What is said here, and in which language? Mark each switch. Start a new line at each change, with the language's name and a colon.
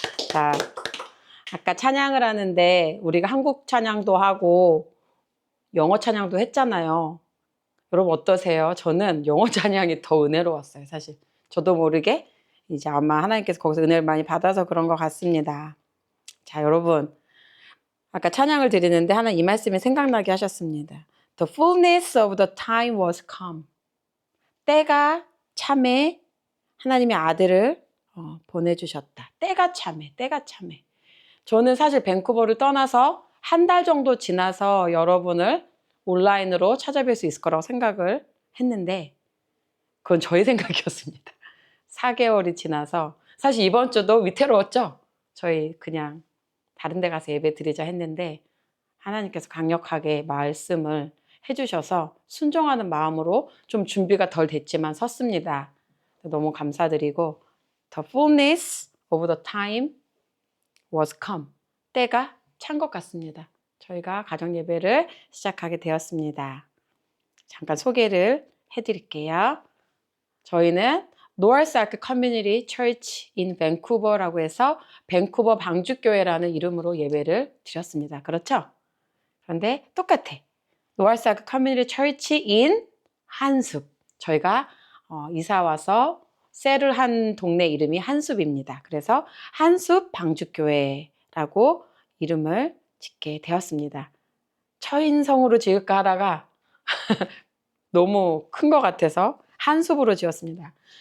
Korean: 자, 아까 찬양을 하는데 우리가 한국 찬양도 하고 영어 찬양도 했잖아요. 여러분 어떠세요? 저는 영어 찬양이 더 은혜로웠어요, 사실. 저도 모르게 이제 아마 하나님께서 거기서 은혜를 많이 받아서 그런 것 같습니다. 자, 여러분. 아까 찬양을 드리는데 하나 이 말씀이 생각나게 하셨습니다.
English: The fullness of the time was come.
Korean: 때가 참에 하나님의 아들을 보내주셨다. 때가 참에. 저는 사실 밴쿠버를 떠나서 한 달 정도 지나서 여러분을 온라인으로 찾아뵐 수 있을 거라고 생각을 했는데 그건 저의 생각이었습니다. 4개월이 지나서 사실 이번 주도 위태로웠죠. 저희 그냥 다른 데 가서 예배 드리자 했는데 하나님께서 강력하게 말씀을 해주셔서 순종하는 마음으로 좀 준비가 덜 됐지만 섰습니다. 너무 감사드리고
English: The fullness of the time was come.
Korean: 때가 찬 것 같습니다. 저희가 가정 예배를 시작하게 되었습니다. 잠깐 소개를 해드릴게요. 저희는 North Arc Community Church in Vancouver라고 해서 밴쿠버 방주교회라는 이름으로 예배를 드렸습니다. 그렇죠? 그런데 똑같아.
English: North Arc Community Church in 한숲.
Korean: 저희가 이사 와서 셀을 한 동네 이름이 한숲입니다. 그래서 한숲 방주교회라고 이름을 짓게 되었습니다. 처인성으로 지을까 하다가 너무 큰 것 같아서 한숲으로 지었습니다.